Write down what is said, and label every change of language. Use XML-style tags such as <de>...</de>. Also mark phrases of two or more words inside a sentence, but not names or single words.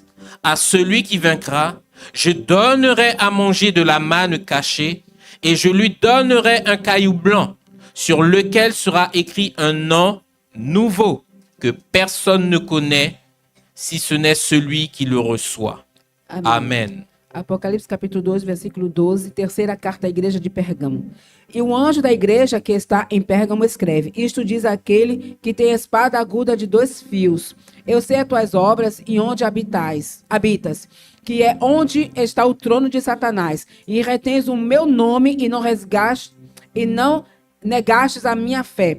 <fr>À celui qui vaincra, je donnerai à manger de la manne cachée et je lui donnerai un caillou blanc sur lequel sera écrit un nom nouveau que personne ne connaît si ce n'est celui qui le reçoit.</fr> <pt>Amém.</pt> <fr>Amen.</fr> <pt>Apocalipse capítulo 12, versículo 12, terceira carta à igreja de Pérgamo. E o anjo da igreja que está em Pérgamo escreve: Isto diz aquele que tem espada aguda de 2 fios. Eu sei as tuas obras e onde habitas, que é onde está o trono de Satanás, e retens o meu nome e não negastes a minha fé.</pt>